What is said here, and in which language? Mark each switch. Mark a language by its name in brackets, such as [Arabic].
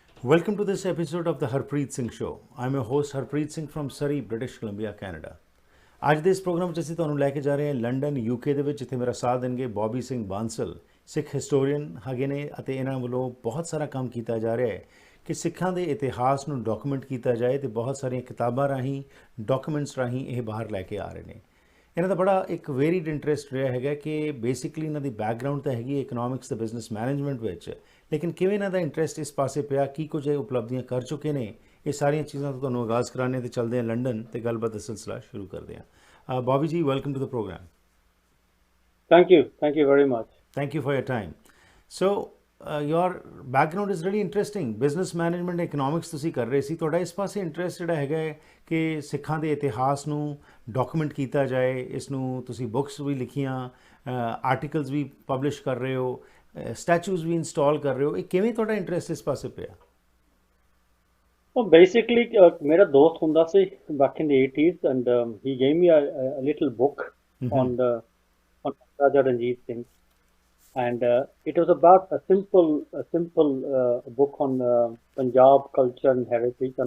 [English] Welcome to this episode of the Harpreet Singh Show. I'm your host Harpreet Singh from Surrey, British Columbia, Canada. [Punjabi] ਅੱਜ ਦੇ ਇਸ programme ਵਿੱਚ ਅਸੀਂ ਤੁਹਾਨੂੰ ਲੈ ਕੇ ਜਾ ਰਹੇ ਹਾਂ ਲੰਡਨ ਯੂਕੇ ਦੇ ਵਿੱਚ, ਜਿੱਥੇ ਮੇਰਾ ਸਾਥ ਦੇਣਗੇ ਬੌਬੀ ਸਿੰਘ ਬਾਂਸਲ, ਸਿੱਖ ਹਿਸਟੋਰੀਅਨ ਹੈਗੇ ਨੇ ਅਤੇ ਇਹਨਾਂ ਵੱਲੋਂ ਬਹੁਤ ਸਾਰਾ ਕੰਮ ਕੀਤਾ ਜਾ ਰਿਹਾ ਹੈ ਕਿ ਸਿੱਖਾਂ ਦੇ ਇਤਿਹਾਸ ਨੂੰ ਡਾਕੂਮੈਂਟ ਕੀਤਾ ਜਾਏ ਤੇ ਬਹੁਤ ਸਾਰੀਆਂ ਕਿਤਾਬਾਂ ਰਾਹੀਂ, ਡਾਕੂਮੈਂਟਸ ਰਾਹੀਂ ਇਹ ਬਾਹਰ ਲੈ ਕੇ ਆ ਰਹੇ ਨੇ। ਇਹਨਾਂ ਦਾ ਬੜਾ ਇੱਕ ਵੇਰੀਡ ਇੰਟਰਸਟ ਰਿਹਾ ਹੈਗਾ ਕਿ ਬੇਸਿਕਲੀ ਇਹਨਾਂ ਦੀ ਬੈਕਗਰਾਊਂਡ ਤਾਂ ਹੈਗੀ ਇਕਨੋਮਿਕਸ ਤੇ ਬਿਜ਼ਨਸ ਮੈਨੇਜਮੈਂਟ ਵਿੱਚ, ਲੇਕਿਨ ਕਿਵੇਂ ਇਹਨਾਂ ਦਾ ਇੰਟਰਸਟ ਇਸ ਪਾਸੇ ਪਿਆ, ਕੀ ਕੁਝ ਇਹ ਉਪਲਬਧੀਆਂ ਕਰ ਚੁੱਕੇ ਨੇ, ਇਹ ਸਾਰੀਆਂ ਚੀਜ਼ਾਂ ਤੋਂ ਤੁਹਾਨੂੰ ਆਗਾਜ਼ ਕਰਾਣੇ ਤੇ ਚੱਲਦੇ ਹਾਂ ਲੰਡਨ ਤੇ ਗੱਲਬਾਤ ਦਾ ਸਿਲਸਿਲਾ ਸ਼ੁਰੂ ਕਰਦੇ ਹਾਂ। [English] Bobby ji, welcome to the programme. Thank you very much. Thank you for your time. So, your background is really interesting. [Punjabi] Business management, economics ਤੁਸੀਂ ਕਰ ਰਹੇ ਸੀ। ਤੁਹਾਡਾ ਇਸ ਪਾਸੇ ਇੰਟਰਸਟ ਜਿਹੜਾ ਹੈਗਾ ਹੈ ਕਿ ਸਿੱਖਾਂ ਦੇ ਇਤਿਹਾਸ ਨੂੰ ਡਾਕੂਮੈਂਟ ਕੀਤਾ ਜਾਏ, ਇਸ ਨੂੰ ਤੁਸੀਂ ਬੁੱਕਸ ਵੀ ਲਿਖੀਆਂ, ਆਰਟੀਕਲਸ ਵੀ ਪਬਲਿਸ਼ ਕਰ ਰਹੇ ਹੋ, ਸਟੈਚੂਜ਼ ਵੀ ਇੰਸਟਾਲ ਕਰ ਰਹੇ ਹੋ, ਇਹ ਕਿਵੇਂ ਤੁਹਾਡਾ ਇੰਟਰਸਟ ਇਸ ਪਾਸੇ ਪਿਆ? [English] Well, basically, [Punjabi] मेरा दोस्त हुंदा से [English] back in the 80s, and he gave me a little book on Raja Ranjit Singh, and it was about a simple book on Punjab culture and heritage.